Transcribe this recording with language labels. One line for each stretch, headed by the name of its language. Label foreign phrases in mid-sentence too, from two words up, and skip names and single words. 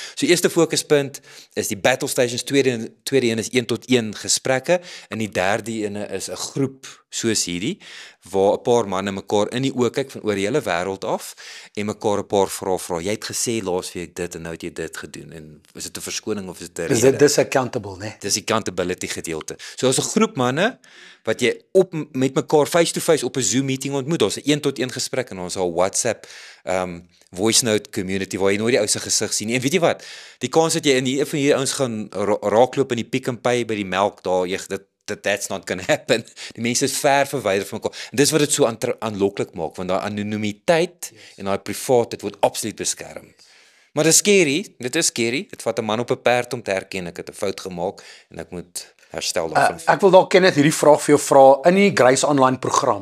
Afrikaans: So eerste fokuspunt is die
English: battle stations,
Afrikaans: tweede een is 1-tot-1 gesprekke en die derde ene is 'n groep soos hierdie waar 'n paar manne mekaar in die oë kyk van oor die hele wêreld af en mekaar 'n paar vrae vra. Jy het gesê laasweek dit en nou het jy dit gedoen en is dit 'n verskoning of is dit 'n rede? Dis accountable, né? Dis die accountability gedeelte. So as 'n groep manne wat jy met mekaar
English: face-to-face
Afrikaans: op 'n Zoom meeting ontmoet, daar's 'n 1-tot-1 gesprek en ons het 'n WhatsApp
English: voice note community
Afrikaans: waar jy nooit die ou se gesig sien nie. En weet jy wat? Die kans dat jy in een van hierdie ouens gaan raakloop in die Pick n Pay by die melk daar,
English: that's not gonna happen.
Afrikaans: Die mense is ver verwyder van mekaar. En dis wat dit so aanloklik maak, want daai anonimiteit en daai privaat, dit word absoluut beskerm. Maar dit is scary, dit vat 'n man op 'n perd om te erken ek het 'n fout gemaak en ek moet herstel daarvan. Ek wil dalk Kenneth hierdie vraag vir jou vra in die Grace Online program.